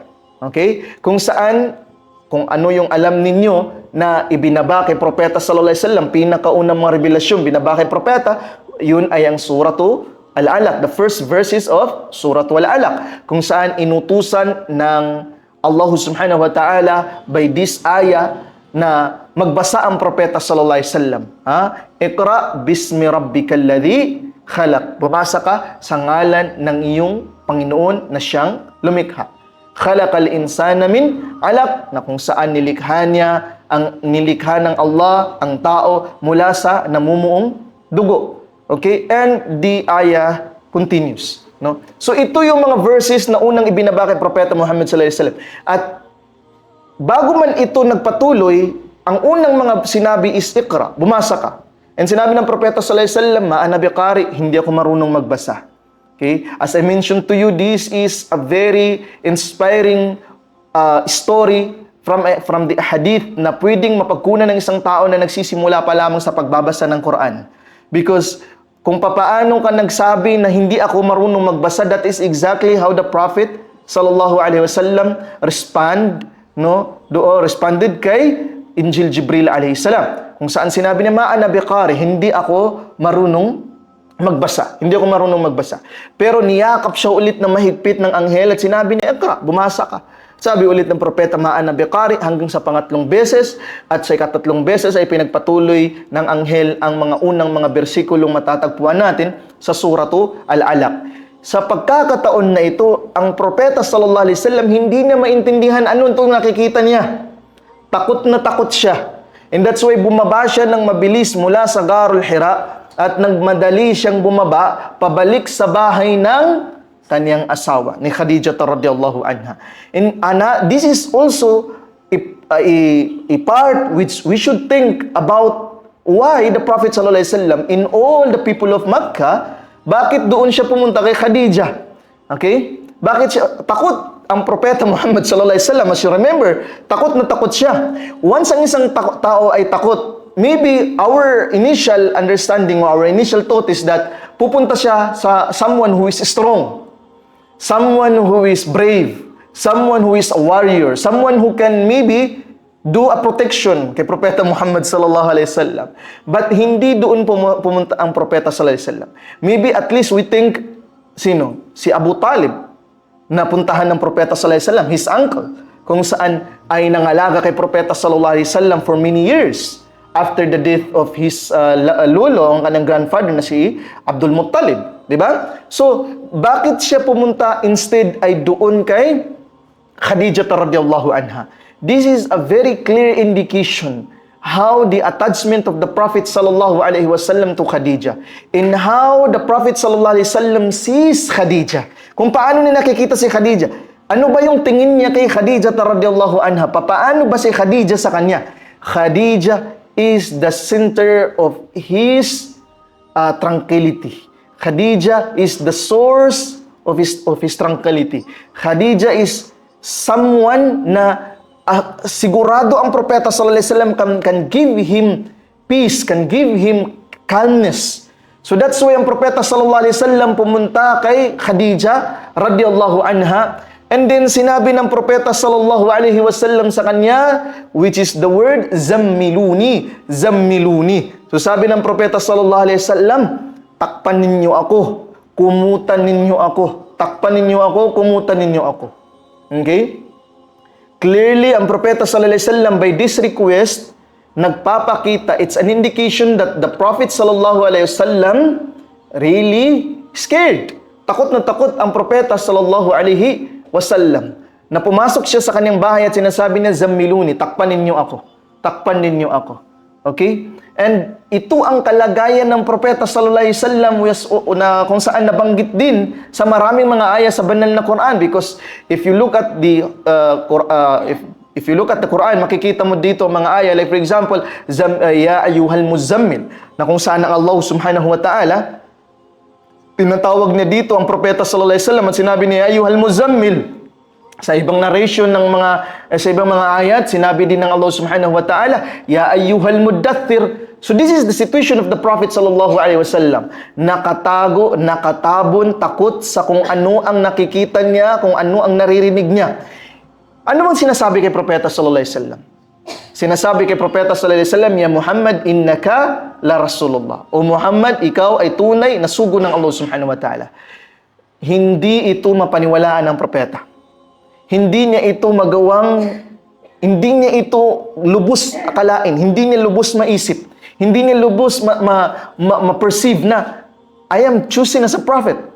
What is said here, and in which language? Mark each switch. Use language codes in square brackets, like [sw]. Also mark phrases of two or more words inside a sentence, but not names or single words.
[tl] Okay? Kung ano yung alam ninyo na ibinaba kay Propeta [ar] صلى الله عليه وسلم, [tl] pinakaunang mga revelasyon binaba kay Propeta, yun ay ang Suratu Al-Alaq, [en] the first verses of Suratu Al-Alaq, [tl] kung saan inutusan ng Allah [ar] سبحانه وتعالى [en] by this ayah [tl] na magbasa ang Propeta [ar] صلى الله عليه وسلم. اقرأ باسم ربك الذي خلق. [tl] Bumasa ka sa ngalan ng iyong Panginoon na siyang lumikha. [ar] خلق الإنسان من علق, [tl] na kung saan nilikha ng Allah ang tao mula sa namumuong dugo. Okay? [en] And the ayah continues, no? [tl] So ito yung mga verses na unang ibinaba kay Propeta Muhammad [ar] صلى الله عليه وسلم. [tl] At bago man ito nagpatuloy, ang unang mga sinabi is Iqra, bumasa ka. [ar] And [tl] sinabi ng Propeta [ar] صلى الله عليه وسلم ما أنا بقارئ, [tl] hindi ako marunong magbasa. Okay? [en] As I mentioned to you, this is a very inspiring story from the hadith [tl] na pwedeng mapagkunan ng isang tao na nagsisimula pa lamang sa pagbabasa ng Quran. Because kung papaano ka nagsabi na hindi ako marunong magbasa, [en] that is exactly how the Prophet [ar] صلى الله عليه وسلم [en] responded kay Injil Jibril [ar] عليه السلام. [tl] Kung saan sinabi niya, [ar] ما أنا بقارئ, [tl] hindi ako marunong magbasa. Hindi ako marunong magbasa. Pero niyakap siya ulit na mahigpit ng anghel at sinabi niya, Iqra, bumasa ka. Sabi ulit ng propeta, [ar] ما أنا بقارئ, [tl] hanggang sa pangatlong beses, at sa ikatatlong beses ay pinagpatuloy ng anghel ang mga unang mga bersikulong matatagpuan natin sa Suratu Al-Alaq. Sa pagkakataon na ito, ang propeta [ar] صلى الله عليه وسلم [tl] hindi niya maintindihan ano itong nakikita niya. Takot na takot siya. [en] And that's why [tl] bumaba siya ng mabilis mula sa Gharul Hira at nagmadali siyang bumaba pabalik sa bahay ng kaniyang asawa ni Khadija [ar] رضي الله عنها. [en] And this is also a part which we should think about why the Prophet [ar] صلى الله عليه وسلم [en] in all the people of Makkah, [tl] bakit doon siya pumunta kay Khadija? Okay? Bakit siya takot? Ang Propeta Muhammad [ar] صلى الله عليه وسلم, [en] as you remember, [tl] takot na takot siya. Once ang isang tao ay takot, [en] maybe our initial understanding or our initial thought is that [tl] pupunta siya sa [en] someone who is strong, someone who is brave, someone who is a warrior, someone who can maybe do a protection [tl] kay Propeta Muhammad [ar] صلى الله عليه وسلم. [tl] But hindi doon pumunta ang Propeta [ar] صلى الله عليه وسلم. [en] Maybe at least we think Sino? [tl] Si Abu Talib, napuntahan ng Propeta [ar] صلى الله عليه وسلم, [en] his uncle, [tl] kung saan ay nangalaga kay Propeta [ar] صلى الله عليه وسلم [en] for many years after the death of his [tl] lolo, ang kanyang grandfather na si Abdul Muttalib, di ba? So, bakit siya pumunta instead ay doon kay Khadijah [ar] رضي الله عنها? [en] This is a very clear indication how the attachment of the Prophet [ar] صلى الله عليه وسلم [en] to Khadijah, and how the Prophet [ar] صلى الله عليه وسلم [en] sees Khadijah. [tl] Kung paano niya nakikita si Khadijah. Ano ba yung tingin niya kay Khadijah [ar] رضي الله عنها? [tl] Paano ba si Khadijah sa kanya? [en] Khadijah is the center of his tranquility. Khadijah is the source of his tranquility. Khadijah is someone [tl] na sigurado ang Propeta [ar] صلى الله عليه وسلم [en] can give him peace, can give him calmness. [tl] So that's why ang Propeta [ar] صلى الله عليه وسلم [tl] pumunta kay Khadijah [ar] رضي الله عنها, [en] and then [tl] sinabi ng Propeta [ar] صلى الله عليه وسلم [tl] sa kanya, [en] which is the word [ar] زملوني زملوني. [tl] So sabi ng Propeta [ar] صلى الله عليه وسلم, [tl] takpan ninyo ako, kumutan ninyo ako, takpan ninyo ako, kumutan ninyo ako. [en] Okay? Clearly, [tl] ang Propeta [ar] صلى الله عليه وسلم [en] by this request, nagpapakita, it's an indication that the Prophet [ar] صلى الله عليه وسلم [en] really scared. [tl] Takot na takot ang Propeta [ar] صلى الله عليه وسلم. [tl] Na pumasok siya sa kanyang bahay at sinasabi niya, zammiluni, takpan ninyo ako. Takpan ninyo ako. Okay? And ito ang kalagayan ng Propeta [ar] صلى الله عليه وسلم [tl] na kung saan nabanggit din sa maraming mga aya sa banal na Quran, [en] because if you look at the if you look at the Quran, [tl] makikita mo dito mga aya like for example, [ar] يا أيها المزمل, [tl] na kung saan ang Allah [ar] سبحانه وتعالى [tl] tinatawag niya dito ang Propeta [ar] صلى الله عليه وسلم [tl] at sinabi niya, [ar] أيها المزمل. [tl] Sa ibang narration ng sa ibang mga ayat, sinabi din ng Allah [ar] سبحانه وتعالى, يا أيها المدثر. [en] So this is the situation of the Prophet [ar] صلى الله عليه وسلم. [tl] Nakatago, nakatabon, takot sa kung ano ang nakikita niya, kung ano ang naririnig niya. Ano bang sinasabi kay Propeta [ar] صلى الله عليه وسلم? [tl] Sinasabi kay Propeta [ar] صلى الله عليه وسلم, يا محمد إنك لرسول الله. [tl] O Muhammad, ikaw ay tunay na sugo ng Allah [ar] سبحانه وتعالى. [tl] Hindi ito mapaniwalaan ng Propeta. Hindi niya ito hindi niya ito lubos akalain, hindi niya lubos maisip, hindi niya lubos ma-perceive na [en] I am choosing as a prophet.